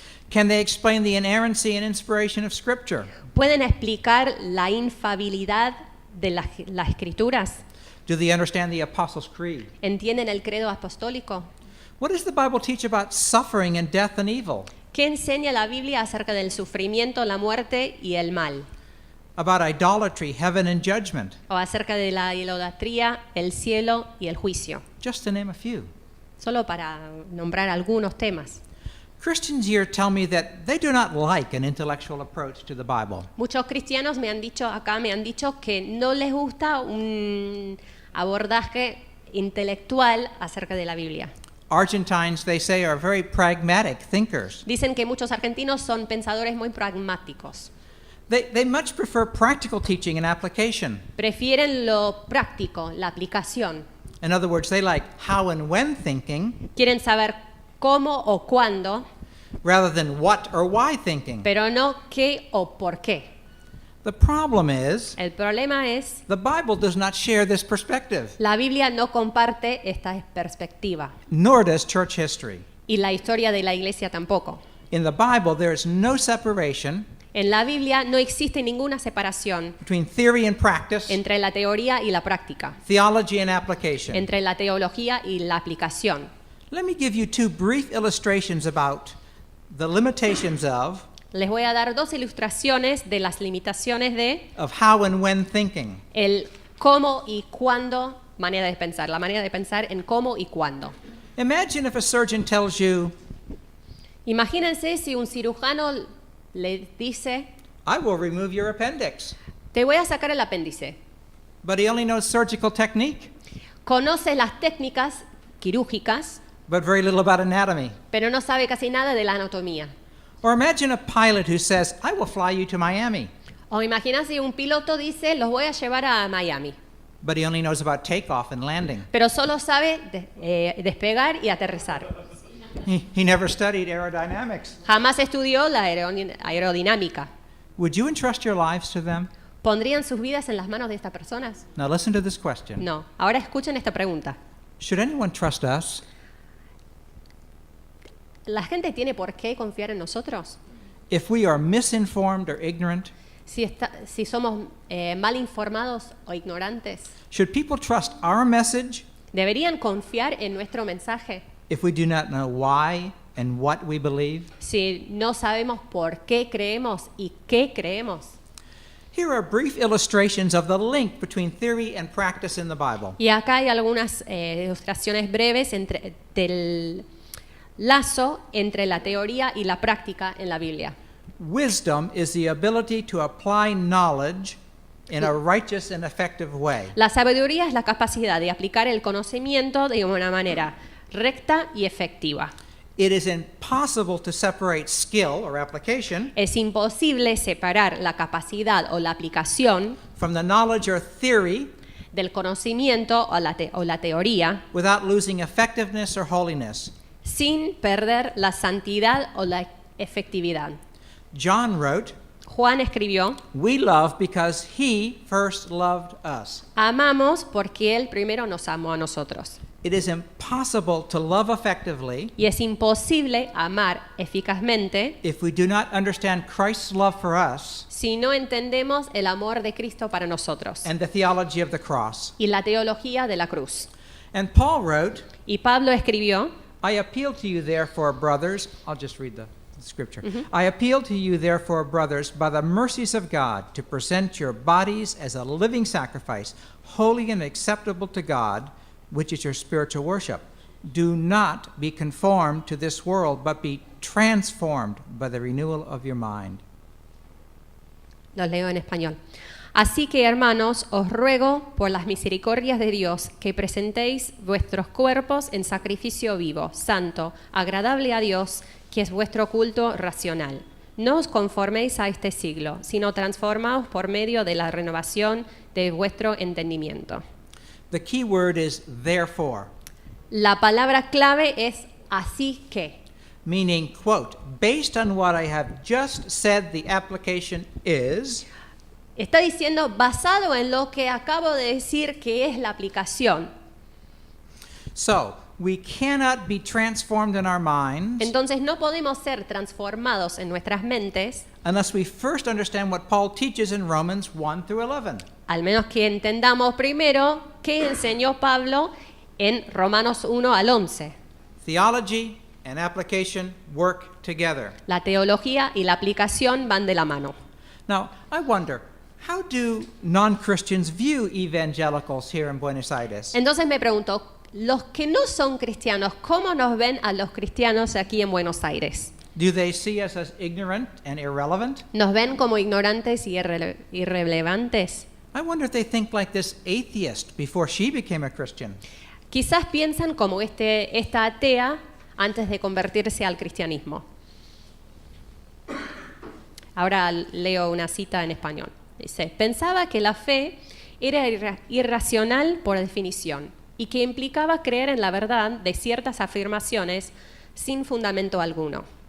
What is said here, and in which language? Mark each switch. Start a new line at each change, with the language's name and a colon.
English: Can they explain the inerrancy and inspiration of Scripture?
Spanish: ¿Pueden explicar la infabilidad de las escrituras?
English: Do they understand the Apostles' Creed?
Spanish: ¿Entienden el credo apostólico?
English: What does the Bible teach about suffering and death and evil?
Spanish: ¿Qué enseña la Biblia acerca del sufrimiento, la muerte y el mal?
English: About idolatry, heaven, and judgment?
Spanish: O acerca de la idolatría, el cielo y el juicio.
English: Just to name a few.
Spanish: Solo para nombrar algunos temas.
English: Christians here tell me that they do not like an intellectual approach to the Bible.
Spanish: Muchos cristianos me han dicho que no les gusta un abordaje intelectual acerca de la Biblia.
English: Argentines, they say, are very pragmatic thinkers.
Spanish: Dicen que muchos argentinos son pensadores muy pragmáticos.
English: They much prefer practical teaching and application.
Spanish: Prefieren lo práctico, la aplicación.
English: In other words, they like how and when thinking
Spanish: Quieren saber cómo o cuándo,
English: rather than what or why thinking.
Spanish: pero no qué o por qué.
English: The problem is,
Spanish: El problema es,
English: the Bible does not share this perspective,
Spanish: la Biblia no comparte esta perspectiva
English: nor does church history.
Spanish: y la historia de la iglesia tampoco.
English: In the Bible, there is no separation
Spanish: En la Biblia no existe ninguna separación
English: between theory and practice,
Spanish: entre la teoría y la práctica,
English: theology and application.
Spanish: entre la teología y la aplicación.
English: Let me give you two brief illustrations about the limitations of
Spanish: Les voy a dar dos ilustraciones de las limitaciones de
English: how and when thinking.
Spanish: el cómo y cuándo manera de pensar, la manera de pensar en cómo y cuándo.
English: Imagine if a surgeon tells you,
Spanish: Imagínense si un cirujano le dice,
English: I will remove your appendix,
Spanish: te voy a sacar el apéndice.
English: but he only knows surgical technique,
Spanish: Conoce las técnicas quirúrgicas,
English: but very little about anatomy.
Spanish: pero no sabe casi nada de la anatomía.
English: Or imagine a pilot who says, I will fly you to Miami,
Spanish: O imagina si un piloto dice, los voy a llevar a Miami,
English: but he only knows about takeoff and landing.
Spanish: pero solo sabe despegar y aterrizar.
English: He never studied aerodynamics.
Spanish: Jamás estudió la aerodinámica.
English: Would you entrust your lives to them?
Spanish: ¿Pondrían sus vidas en las manos de estas personas?
English: Now listen to this question.
Spanish: No. Ahora escuchen esta pregunta.
English: Should anyone trust us
Spanish: ¿La gente tiene por qué confiar en nosotros?
English: if we are misinformed or ignorant?
Spanish: Si somos mal informados o ignorantes.
English: Should people trust our message
Spanish: ¿Deberían confiar en nuestro mensaje
English: if we do not know why and what we believe?
Spanish: si no sabemos por qué creemos y qué creemos?
English: Here are brief illustrations of the link between theory and practice in the Bible.
Spanish: Y acá hay algunas ilustraciones breves del lazo entre la teoría y la práctica en la Biblia.
English: Wisdom is the ability to apply knowledge in a righteous and effective way.
Spanish: La sabiduría es la capacidad de aplicar el conocimiento de una manera recta y efectiva.
English: It is impossible to separate skill or application
Spanish: Es imposible separar la capacidad o la aplicación
English: from the knowledge or theory
Spanish: del conocimiento o la teoría
English: without losing effectiveness or holiness.
Spanish: sin perder la santidad o la efectividad.
English: John wrote,
Spanish: Juan escribió,
English: "We love because he first loved us."
Spanish: amamos porque Él primero nos amó a nosotros.
English: It is impossible to love effectively
Spanish: Y es imposible amar eficazmente
English: if we do not understand Christ's love for us
Spanish: si no entendemos el amor de Cristo para nosotros
English: and the theology of the cross.
Spanish: y la teología de la cruz.
English: And Paul wrote,
Spanish: Y Pablo escribió,
English: "I appeal to you therefore, brothers," I'll just read the scripture. "I appeal to you therefore, brothers, by the mercies of God, to present your bodies as a living sacrifice, holy and acceptable to God, which is your spiritual worship. Do not be conformed to this world, but be transformed by the renewal of your mind."
Spanish: lo leo en español. Así que, hermanos, os ruego por las misericordias de Dios que presentéis vuestros cuerpos en sacrificio vivo, santo, agradable a Dios, que es vuestro culto racional. No os conforméis a este siglo, sino transformaos por medio de la renovación de vuestro entendimiento.
English: The key word is therefore,
Spanish: La palabra clave es así que.
English: meaning, quote, "Based on what I have just said, the application is,"
Spanish: Está diciendo basado en lo que acabo de decir que es la aplicación.
English: so we cannot be transformed in our minds
Spanish: Entonces no podemos ser transformados en nuestras mentes
English: unless we first understand what Paul teaches in Romans 1 through 11.
Spanish: al menos que entendamos primero qué enseñó Pablo en Romanos 1 al 11.
English: Theology and application work together.
Spanish: La teología y la aplicación van de la mano.
English: Now, I wonder, how do non-Christians view evangelicals here in Buenos Aires?
Spanish: Entonces me pregunto, los que no son cristianos, ¿cómo nos ven a los cristianos aquí en Buenos Aires?
English: Do they see us as ignorant and irrelevant?
Spanish: ¿Nos ven como ignorantes y irrelevantes?
English: I wonder if they think like this atheist before she became a Christian.
Spanish: Quizás piensan como esta atea antes de convertirse al cristianismo. Ahora leo una cita en español. Dice, pensaba que la fe era irracional por definición y que implicaba creer en la verdad de ciertas afirmaciones sin fundamento alguno.